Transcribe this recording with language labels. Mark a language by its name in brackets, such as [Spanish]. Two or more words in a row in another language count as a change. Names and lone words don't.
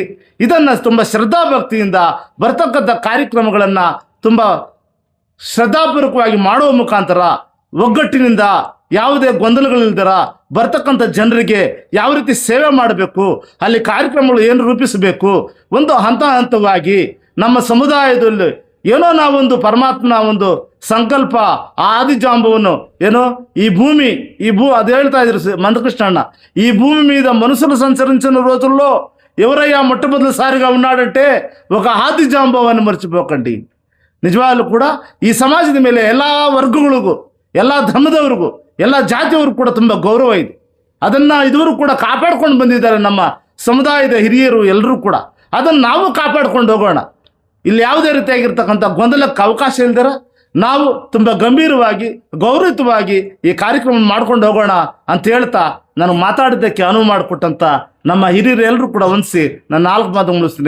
[Kannada] ಇದನ್ನು ತುಂಬ ಶ್ರದ್ಧಾಭಕ್ತಿಯಿಂದ ಬರ್ತಕ್ಕಂಥ ಕಾರ್ಯಕ್ರಮಗಳನ್ನು ತುಂಬ ಶ್ರದ್ಧಾಪೂರ್ವಕವಾಗಿ ಮಾಡುವ ಮುಖಾಂತರ ಒಗ್ಗಟ್ಟಿನಿಂದ ಯಾವುದೇ ಗೊಂದಲಗಳಿಲ್ದರ ಬರ್ತಕ್ಕಂಥ ಜನರಿಗೆ ಯಾವ ರೀತಿ ಸೇವೆ ಮಾಡಬೇಕು, ಅಲ್ಲಿ ಕಾರ್ಯಕ್ರಮಗಳು ಏನು ರೂಪಿಸಬೇಕು, ಒಂದು ಹಂತವಾಗಿ ನಮ್ಮ ಸಮುದಾಯದಲ್ಲಿ ಏನೋ ನಾವೊಂದು ಪರಮಾತ್ಮನ ಒಂದು ಸಂಕಲ್ಪ ಆದಿಜಾಂಬವನ್ನು ಏನೋ ಅದು ಹೇಳ್ತಾ ಇದ್ರು [Telugu] మందకృష్ణన్న, ఈ భూమి మీద మనుషులు సంచరించిన రోజుల్లో ఎవరయ్యా మొట్టమొదటిసారిగా ఉన్నాడంటే ఒక ఆదిజాంబవని మర్చిపోకండి. [Kannada] ನಿಜವಾಗ್ಲೂ ಕೂಡ ಈ ಸಮಾಜದ ಮೇಲೆ ಎಲ್ಲ ವರ್ಗಗಳಿಗೂ, ಎಲ್ಲ ಧರ್ಮದವ್ರಿಗೂ, ಎಲ್ಲ ಜಾತಿಯವ್ರಿಗೂ ಕೂಡ ತುಂಬ ಗೌರವ ಇದೆ. ಅದನ್ನು ಇದುವರೆಗೂ ಕೂಡ ಕಾಪಾಡ್ಕೊಂಡು ಬಂದಿದ್ದಾರೆ ನಮ್ಮ ಸಮುದಾಯದ ಹಿರಿಯರು ಎಲ್ಲರೂ ಕೂಡ. ಅದನ್ನು ನಾವು ಕಾಪಾಡ್ಕೊಂಡು ಹೋಗೋಣ. ಇಲ್ಲಿ ಯಾವುದೇ ರೀತಿಯಾಗಿರ್ತಕ್ಕಂಥ ಗೊಂದಲಕ್ಕೆ ಅವಕಾಶ ಇಲ್ದಿರ ನಾವು ತುಂಬ ಗಂಭೀರವಾಗಿ ಗೌರವಯುತವಾಗಿ ಈ ಕಾರ್ಯಕ್ರಮ ಮಾಡ್ಕೊಂಡು ಹೋಗೋಣ ಅಂತ ಹೇಳ್ತಾ ನನಗೆ ಮಾತಾಡೋದಕ್ಕೆ ಅನುವು ಮಾಡಿಕೊಟ್ಟಂಥ ನಮ್ಮ ಹಿರಿಯರು ಎಲ್ಲರೂ ಕೂಡ ವಂದಿಸಿ ನನ್ನ 4 ಮಾತು ಮುಗಿಸ್ತೀನಿ.